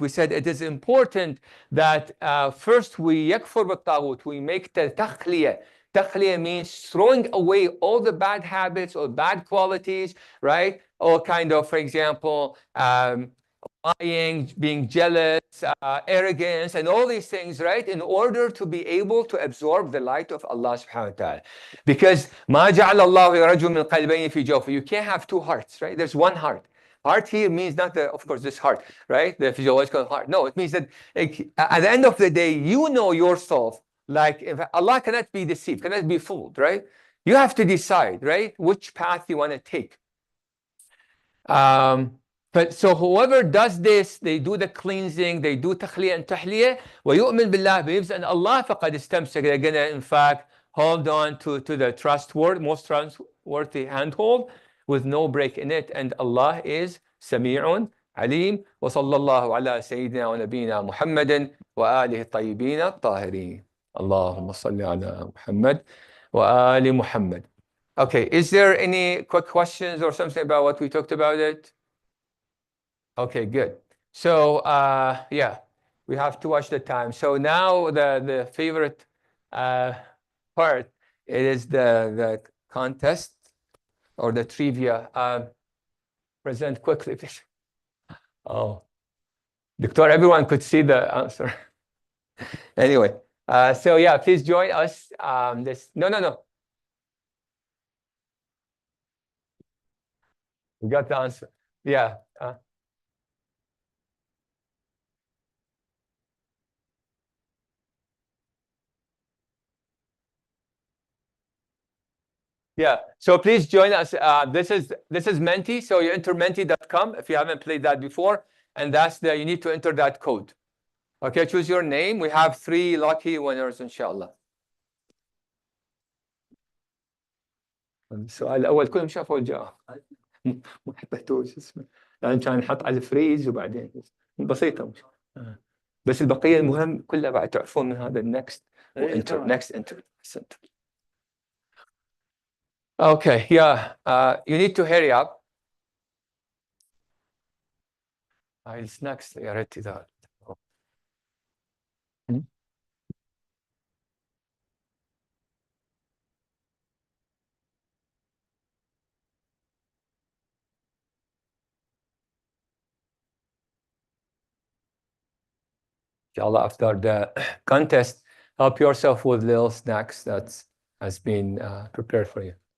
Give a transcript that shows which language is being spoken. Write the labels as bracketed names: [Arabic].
[English] We said it is important that first we [Arabic] يكفر بالطاغوت, [English] we make the تخلية. تخلية means throwing away all the bad habits or bad qualities, right? All kind of, for example, lying, being jealous, arrogance, and all these things, right? In order to be able to absorb the light of Allah subhanahu wa ta'ala. Because [Arabic] ما جعل الله لرجل من قلبين في جوفه. [English] You can't have two hearts, right? There's one heart. Heart here means not the, of course, this heart, right? The physiological heart. No, it means that at the end of the day, you know yourself. Like if Allah cannot be deceived, cannot be fooled, right? You have to decide, right, which path you want to take. But so whoever does this, they do the cleansing, they do تخلية and تحلية, [Arabic] ويؤمن بالله, [English] believes in Allah, [Arabic] فقد استمسك. [English] They're gonna, in fact, hold on to the trustworthy, most trustworthy handhold with no break in it. And Allah is سميع عليم. [Arabic] وصلى الله على سيدنا ونبينا محمد وآله الطيبين الطاهرين. اللهم صل على محمد وآل محمد. [English] Okay, is there any quick questions or something about what we talked about it? Okay, good. So yeah, we have to watch the time. So now the favorite part, it is the contest or the trivia. Present quickly, please. Oh, Doctor, everyone could see the answer. Anyway, so yeah, please join us. No. We got the answer. Yeah. Yeah, so please join us. This is Menti, so you enter menti.com if you haven't played that before, and you need to enter that code. Okay, choose your name. We have 3 lucky winners, inshallah. [Arabic] السؤال الأول كلهم شافوا الجواب. ما حطيتوه شو اسمه، لأن كان نحط على الفريز وبعدين بسيطة مش. بس البقية المهم كلها بعد تعرفون من هذا النكست وانتر نكست انتر. [English] Okay, yeah, you need to hurry up. It's next. [Arabic] يا ريت إذا [English] inshallah, after the contest, help yourself with little snacks that has been prepared for you.